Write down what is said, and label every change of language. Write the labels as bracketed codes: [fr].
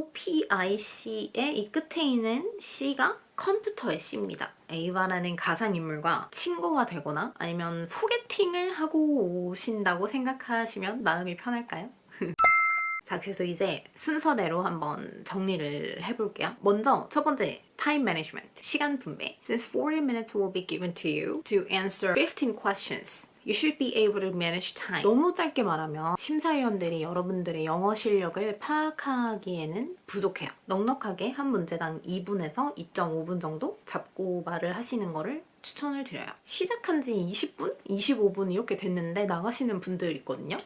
[ko] OPIC의 이 끝에 있는 C가 컴퓨터의 C입니다. A와라는 가상인물과 친구가 되거나 아니면 소개팅을 하고 오신다고 생각하시면 마음이 편할까요? 자, 그래서 이제 순서대로 한번 정리를 해볼게요. 먼저 첫 번째, time management, 시간 분배. [en] Since 40 minutes will be given to you to answer 15 questions, you should be able to manage time. [ko] 너무 짧게 말하면 심사위원들이 여러분들의 영어 실력을 파악하기에는 부족해요. 넉넉하게 한 문제당 2분에서 2.5분 정도 잡고 말을 하시는 거를 추천을 드려요. 시작한 지 20분? 25분 이렇게 됐는데 나가시는 분들 있거든요.